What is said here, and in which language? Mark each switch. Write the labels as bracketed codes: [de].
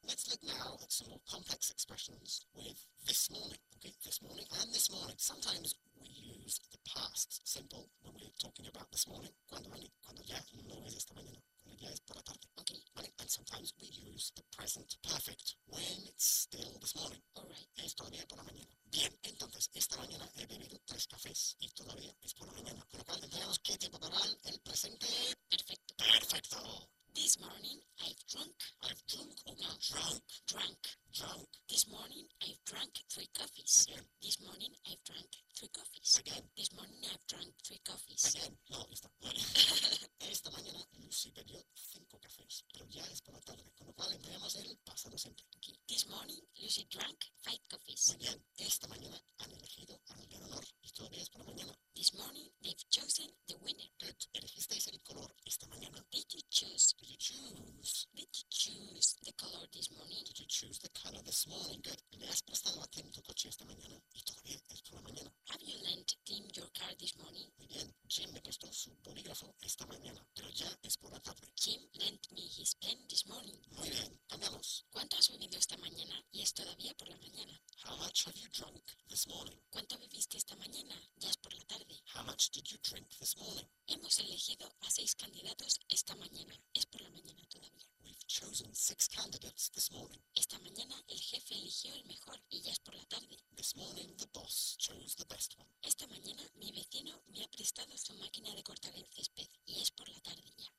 [en] Let's look now at some more complex expressions with this morning. Okay? This morning and this morning. Sometimes we use the past simple when we're talking about this morning. [es] Cuando, vale. Cuando ya no es esta mañana. Cuando ya es por la tarde. [en] Okay. [es] Vale. [en] And sometimes we use the present perfect when it's still this morning. All right. [es] Es todavía por la mañana. Bien. Entonces, esta mañana he bebido tres cafés y todavía es por la mañana. Con lo cual, tendríamos qué tiempo verbal. El presente. Perfecto. Perfecto. [en] This morning I've drunk. I've drunk. Oh no. Drunk. Drunk. Drunk. This morning I've drunk three coffees. Again. This morning I've drunk three coffees. Again. This morning I've drunk three coffees. Again. [es] No, esta. Esta mañana Lucy bebió cinco cafés, pero ya es por la tarde, con lo cual empleamos el pasado siempre. [en] Okay. This morning Lucy drank five coffees. [es] Muy bien. Esta mañana han elegido al ganador y todavía es por la mañana. [en] This morning they've chosen the winner. Good. [es] Elegisteis el color esta mañana. [en] Did you choose? Did you choose? Did you choose the color this morning? Did you choose the color this morning? Good. [es] ¿Le has prestado a Tim tu coche esta mañana? Y todavía es por la mañana. [en] Have you lent Tim your car this morning? [es] Muy bien. Jim me prestó su bolígrafo esta mañana, pero ya es por la tarde. [en] Jim lent me his pen this morning. [es] Muy bien. Cambiamos. ¿Cuánto has bebido esta mañana? Y es todavía por la mañana. [en] How much have you drunk this morning? [es] ¿Cuánto bebiste esta mañana? Ya es por la tarde. [en] How much did you drink this morning? [es] Hemos elegido a seis candidatos esta mañana. Es por la mañana todavía. [en] We've chosen six candidates this morning. [es] Esta mañana el jefe eligió el mejor y ya es por la tarde. [en] This morning the boss chose the best one. [es] Esta mañana mi vecino me ha prestado su máquina de cortar el césped y es por la tarde ya.